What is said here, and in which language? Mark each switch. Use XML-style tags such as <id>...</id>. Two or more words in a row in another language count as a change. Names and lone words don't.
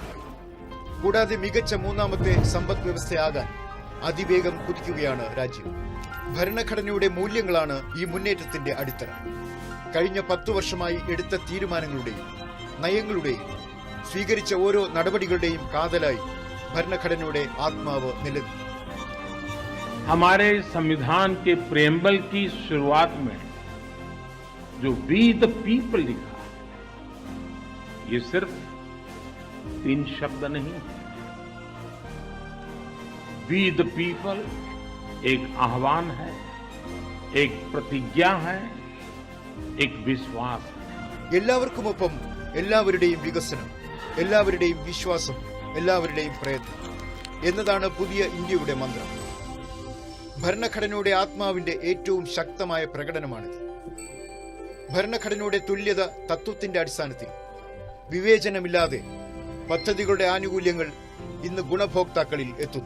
<ml>കൂടാതെ മികച്ച മൂന്നാമത്തെ സമ്പദ് വ്യവസ്ഥയാകാൻ അതിവേഗം കുതിക്കുകയാണ് രാജ്യം. ഭരണഘടനയുടെ മൂല്യങ്ങളാണ് ഈ മുന്നേറ്റത്തിന്റെ അടിത്തറ. കഴിഞ്ഞ 10 വർഷമായി എടുത്ത തീരുമാനങ്ങളുടെയും നയങ്ങളുടെയും സ്വീകരിച്ച ഓരോ നടപടികളുടെയും കാതലായി ഭരണഘടനയുടെ ആത്മാവ് നിലനിൽക്കുന്നു.</ml> <hi>हमारे संविधान के प्रेम्बल की शुरुआत में जो</hi> <en>We the People</en> <hi>लिखा, ये सिर्फ 3 शब्द नहीं.</hi> <en>We the People</en> <hi>एक आह्वान है, एक प्रतिज्ञा है, एक विश्वास है.</hi> <ml>എല്ലാവർക്കുമൊപ്പം എല്ലാവരുടെയും വികസനം, എല്ലാവരുടെയും വിശ്വാസം, എല്ലാവരുടെയും പ്രയത്നം എന്നതാണ് പുതിയ ഇന്ത്യയുടെ മന്ത്രം. ഭരണഘടനയുടെ ആത്മാവിന്റെ ഏറ്റവും ശക്തമായ പ്രകടനമാണിത്. ഭരണഘടനയുടെ തുല്യത തത്വത്തിന്റെ അടിസ്ഥാനത്തിൽ വിവേചനമില്ലാതെ പദ്ധതികളുടെ ആനുകൂല്യങ്ങൾ ഇന്ന് ഗുണഭോക്താക്കളിൽ എത്തുന്നു.</ml>